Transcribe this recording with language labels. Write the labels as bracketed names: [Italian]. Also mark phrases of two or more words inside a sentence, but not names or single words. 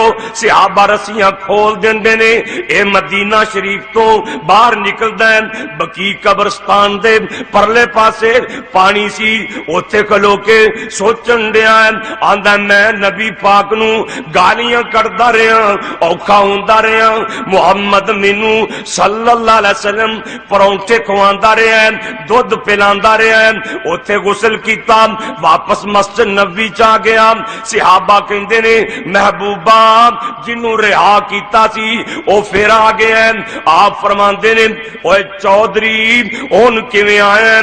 [Punjabi] صحابہ رسیاں کھول دیندے نے، اے مدینہ شریف تو باہر نکلدا ہے، بقیع قبرستان دے پرلے پاسے پانی سی، اوتھے کھلو کے سوچن دیا آندا میں نبی پاک نوں گالیاں کردا رہا، اوکھا ہوندا رہا، محمد مینوں [Arabic] صلى الله عليه وسلم [Punjabi] پراؤنٹھے کھواندا رہا، دودھ پلاندا رہا، اوتھے غسل کیتا، واپس مسجد نبوی چ آ گیا. صحابہ کہندے نے محبوبا جنوں رہا کیتا سی او فیر آ گیا. آپ فرماندے نے اوئے چوہدری ہن کیویں آیا?